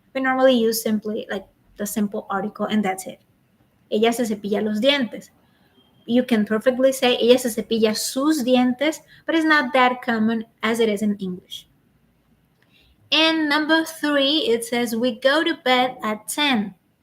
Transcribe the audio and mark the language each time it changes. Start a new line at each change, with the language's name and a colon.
English: We normally use simply like the simple article and that's it.
Spanish: Ella se cepilla los dientes.
English: You can perfectly say
Spanish: ella se cepilla sus dientes,
English: but it's not that common as it is in English. And number 3, it says we go to bed at 10.